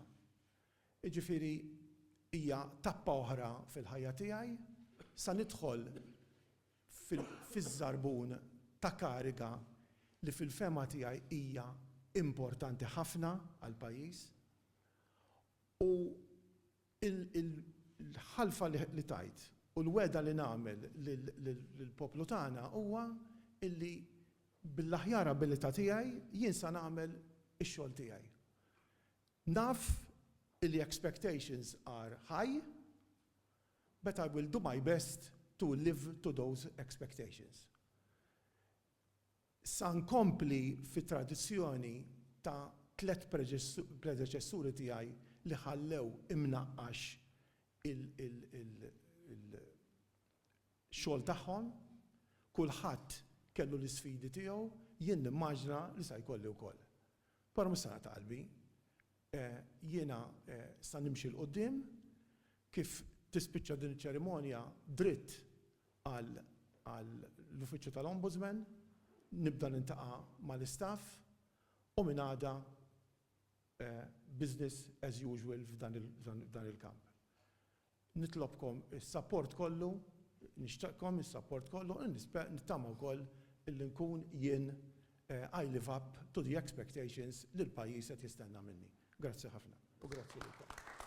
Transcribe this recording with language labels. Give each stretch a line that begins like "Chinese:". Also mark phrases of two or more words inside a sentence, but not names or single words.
Maltese: Jiġifieri hija tappa oħra fil-ħajja tiegħi sa nidħol fiż-żarbun ta' kariga li fil-fema tiegħi hija importanti ħafna għall pajjiż u l-ħalfa li tajt u l-weda li nagħmel lill-poplu tagħna huwa illi bil-aħjar abilità tiegħi jien sa nagħmel ix-xogħol tiegħi. Naf illi
English: expectations are high, but I will do my best to live to those expectations.
Maltese: Sa nkompli fit-tradizzjoni ta' 3 predeċessuri tiegħi li ħallew imnaqqax il-xogħol tagħhom, kulħadd kellu l-isfidi tiegħu, jien nimmaġna li sa jkolli wkoll. Però mhux ta' qalbi, jiena sa nimxi l-qudiem kif tispiċċa din iċ-ċerimonja dritt għall-uffiċċju tal-Ombudsman, nibda nintaqa' mal-istaff u minn għada
English: business as usual
Maltese: f'dan il-kamp. Nitlobkom is-support kollu, nixtaqkom is-support kollu, nittama wkoll illi nkun jien
English: I live up to the expectations
Maltese: li l-pajjiż qed jistenna minni. Grazzi ħafna u grazzi lilkom.